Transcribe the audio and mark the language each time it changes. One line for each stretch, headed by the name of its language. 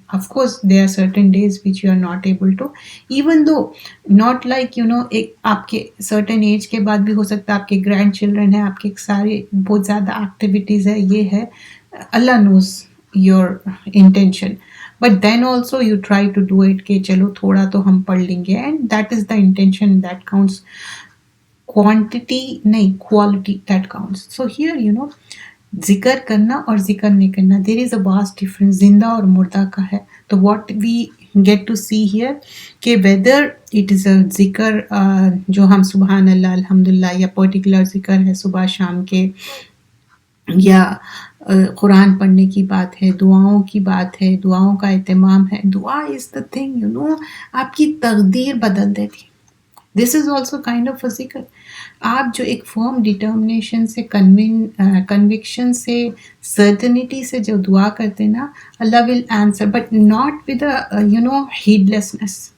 English: of course there are certain days which you are not able to, even though not like ایک
Urdu: آپ کے certain age کے بعد بھی ہو سکتا ہے, آپ کے گرینڈ چلڈرن ہیں, آپ کے سارے بہت زیادہ ایکٹیویٹیز ہے, یہ ہے,
English: Allah knows your intention, but then also you try to do it
Urdu: کہ چلو تھوڑا تو ہم پڑھ لیں گے,
English: and that is the intention that counts. quantity نہیں, quality that counts. so here
Urdu: ذکر کرنا اور ذکر نہیں کرنا,
English: there is a vast difference.
Urdu: زندہ اور مردہ کا ہے. تو
English: what we get to see here
Urdu: کہ
English: whether it is a
Urdu: ذکر جو ہم سبحان اللہ الحمدللہ یا پرٹیکولر ذکر ہے صبح شام کے, یا قرآن پڑھنے کی بات ہے, دعاؤں کی بات ہے, دعاؤں کا اہتمام ہے. دعا
English: is the thing
Urdu: آپ کی تقدیر بدل دیتی.
English: This is also kind of a ذکر.
Urdu: آپ جو ایک فرم ڈیٹرمنیشن سے, کنوکشن سے, سرٹنٹی سے جو دعا کرتے نا, اللہ
English: will answer, but not with a heedlessness.